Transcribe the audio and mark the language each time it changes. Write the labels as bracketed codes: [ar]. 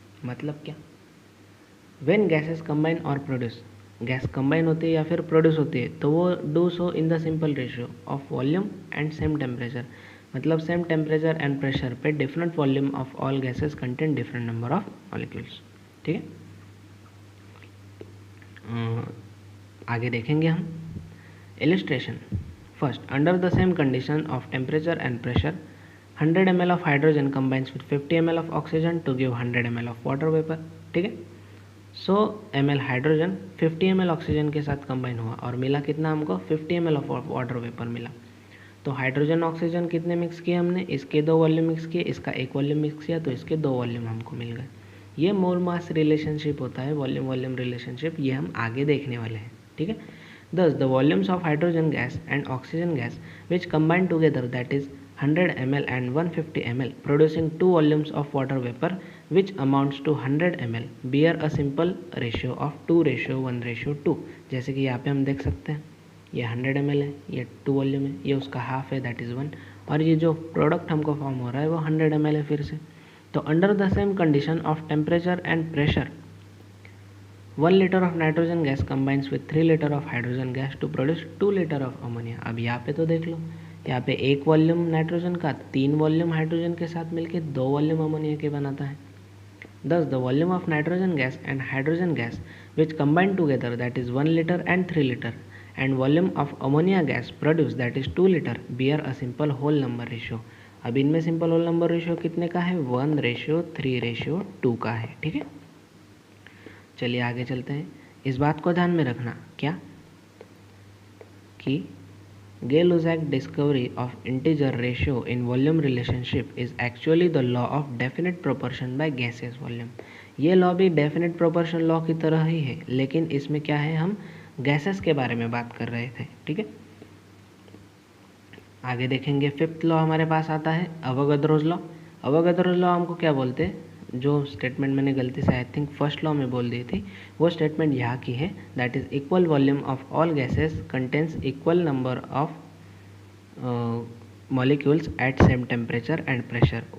[hi] मतलब क्या, [en] when gases combine or produce, [hi] gas combine होती है या फिर प्रोड्यूस होती है तो [en] वो do so in the simple ratio of volume and same temperature, मतलब same temperature and pressure पे different volume of all gases contain different number of molecules. [hi] ठीक है, आगे देखेंगे हम illustration. [en] First, under the same condition of temperature and pressure, 100 ml of hydrogen combines with 50 ml of oxygen to give 100 ml of water vapor। [hi] ठीक है, 100 ml hydrogen 50 ml oxygen के साथ combine हुआ और मिला कितना हमको, 50 ml ऑफ वाटर वेपर मिला। तो हाइड्रोजन ऑक्सीजन कितने मिक्स किए हमने, इसके 2 वॉल्यूम मिक्स किए, इसका 1 वॉल्यूम मिक्स किया, तो इसके 2 वॉल्यूम हमको मिल गए। ये मोल मास रिलेशनशिप होता है, वॉल्यूम वॉल्यूम रिलेशनशिप, ये हम आगे देखने वाले हैं। ठीक है, [en] thus the volumes of hydrogen gas and oxygen gas which combine together, that is 100 ml and 150 ml, producing 2 volumes of water vapor which amounts to 100 ml, bear a simple ratio of 2:1:2। [hi] जैसे कि यहाँ पे हम देख सकते हैं ये 100 ml है, ये 2 वॉल्यूम है, ये उसका हाफ है, दैट इज़ 1, और ये जो प्रोडक्ट हमको फॉर्म हो रहा है वो 100 ml है फिर से। [en] तो under the same condition of temperature and pressure, 1 liter of nitrogen gas combines with 3 liter of hydrogen gas to produce 2 liter of ammonia। [hi] अब यहाँ पे तो देख लो, यहाँ पे 1 वॉल्यूम नाइट्रोजन का 3 वॉल्यूम हाइड्रोजन के साथ मिलके 2 वॉल्यूम अमोनिया के बनाता है। [en] Thus the volume of nitrogen gas and hydrogen gas which combine together, that is 1 liter and 3 liter, and volume of ammonia gas produced, that is 2 liter, bear a simple whole number ratio। [hi] अब इनमें simple whole number ratio कितने का है, 1:3:2 का है। ठीक है, चलिए आगे चलते हैं। इस बात को ध्यान में रखना क्या कि [en] Gay-Lussac discovery of integer ratio in volume relationship is actually the law of definite proportion by gaseous volume। [hi] ये लॉ भी डेफिनेट प्रोपोर्शन लॉ की तरह ही है, लेकिन इसमें क्या है, हम गैसेस के बारे में बात कर रहे थे। ठीक है, आगे देखेंगे। फिफ्थ लॉ हमारे पास आता है अवोगाद्रोज लॉ। अवोगाद्रोज लॉ हमको क्या बोलते हैं, जो स्टेटमेंट मैंने गलती से [en] I think [hi] फर्स्ट लॉ में बोल दी थी, वो स्टेटमेंट यहाँ की है, [en] That is equal volume of all gases contains equal number of molecules at same temperature and pressure.